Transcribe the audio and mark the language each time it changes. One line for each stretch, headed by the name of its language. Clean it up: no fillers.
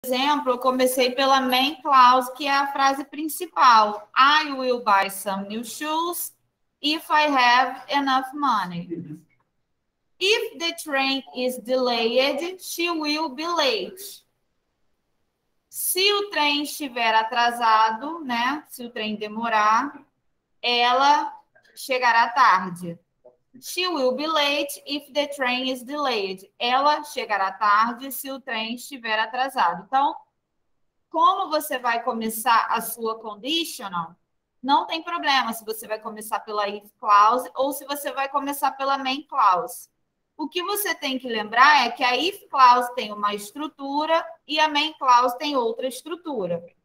Portuguese: exemplo, eu comecei pela main clause, que é a frase principal.
English: I will buy some new shoes if I have enough money. If the train is delayed, she will be late.
Portuguese: Se o trem estiver atrasado, né? Se o trem demorar, ela chegará tarde.
English: She will be late if the train is delayed.
Portuguese: Ela chegará tarde se o trem estiver atrasado. Então, como você vai começar a sua conditional, não tem problema se você vai começar pela if clause ou se você vai começar pela main clause. O que você tem que lembrar é que a if clause tem uma estrutura e a main clause tem outra estrutura.